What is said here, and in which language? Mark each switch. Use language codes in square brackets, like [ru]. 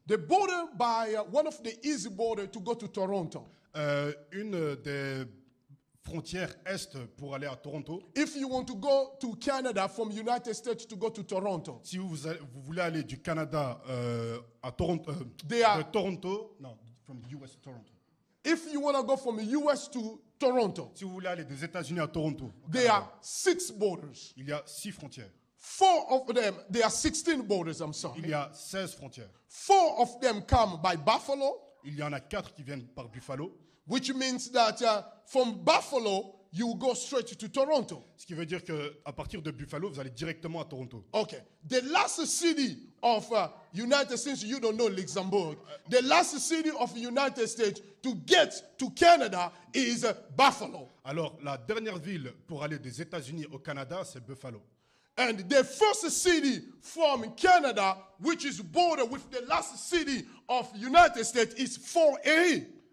[en] The border by one of the easy border to go to Toronto. [fr] Une des frontières est pour aller à Toronto. [en] If you want to go to Canada from United States to go to Toronto, [fr] Si vous voulez aller du Canada à Toronto, [en] They are- [fr] de Toronto, non, [en] from the US to Toronto. if you want to go from the US to Toronto, [fr] Si vous voulez aller des États-Unis à Toronto, au [en] there [fr] Canada, [en] are 6 borders. [fr] il y a 6 frontières. [en] 4 of them, there are 16 borders, I'm [fr] Il [en] sorry. [fr] y a 16 frontières. [en] 4 of them come by Buffalo, [fr] Il y en a 4 qui viennent par Buffalo, [en] which means that from Buffalo, you go straight to Toronto. [fr] ce qui veut dire qu'à partir de Buffalo, vous allez directement à Toronto. [en] Okay. The last city of United States, you don't know Luxembourg. The last city of United States to get to Canada is Buffalo. [fr] Alors, la dernière ville pour aller des États-Unis au Canada, c'est Buffalo. [en] And the first city from Canada, which is border with the last city of United States, is Fort Erie.